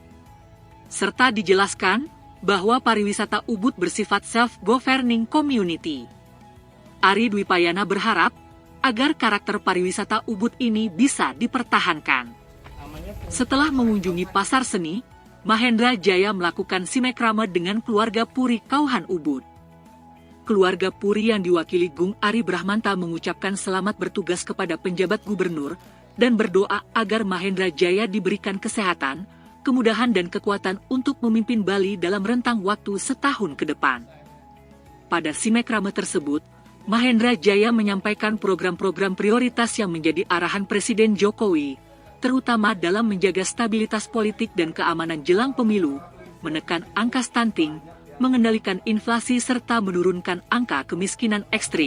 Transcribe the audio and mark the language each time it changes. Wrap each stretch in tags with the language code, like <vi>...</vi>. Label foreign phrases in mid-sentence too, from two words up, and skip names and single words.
<id>Serta dijelaskan bahwa pariwisata Ubud bersifat</id> <en>self-governing community.</en> <id>Ari Dwi Payana berharap agar karakter pariwisata Ubud ini bisa dipertahankan. Setelah mengunjungi pasar seni, Mahendra Jaya melakukan silaturahmi dengan keluarga Puri Kauhan Ubud. Keluarga Puri yang diwakili Gung Ari Brahmanta mengucapkan selamat bertugas kepada penjabat gubernur dan berdoa agar Mahendra Jaya diberikan kesehatan, kemudahan dan kekuatan untuk memimpin Bali dalam rentang waktu setahun ke depan. Pada silaturahmi tersebut, Mahendra Jaya menyampaikan program-program prioritas yang menjadi arahan Presiden Jokowi, terutama dalam menjaga stabilitas politik dan keamanan jelang pemilu, menekan angka stunting, mengendalikan inflasi serta menurunkan angka kemiskinan ekstrim.</id>